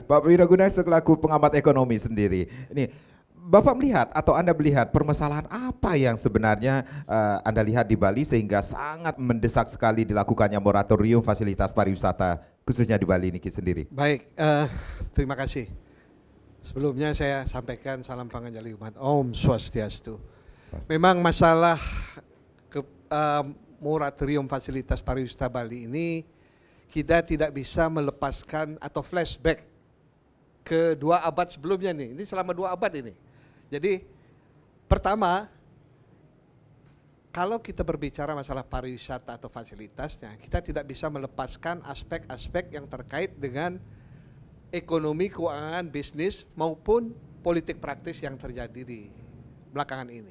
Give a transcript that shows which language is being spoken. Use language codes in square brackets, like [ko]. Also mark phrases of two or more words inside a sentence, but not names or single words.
[id] Pak Wiraguna selaku pengamat ekonomi sendiri. Ini Bapak melihat atau Anda melihat permasalahan apa yang sebenarnya Anda lihat di Bali sehingga sangat mendesak sekali dilakukannya moratorium fasilitas pariwisata khususnya di Bali ini sendiri? Baik, terima kasih. Sebelumnya saya sampaikan salam panganjali umat. Om Swastiastu. Memang masalah moratorium fasilitas pariwisata Bali ini kita tidak bisa melepaskan atau flashback ke 2 abad sebelumnya nih. Ini selama 2 abad ini. Jadi pertama, kalau kita berbicara masalah pariwisata atau fasilitasnya, kita tidak bisa melepaskan aspek-aspek yang terkait dengan ekonomi, keuangan, bisnis maupun politik praktis yang terjadi di belakangan ini.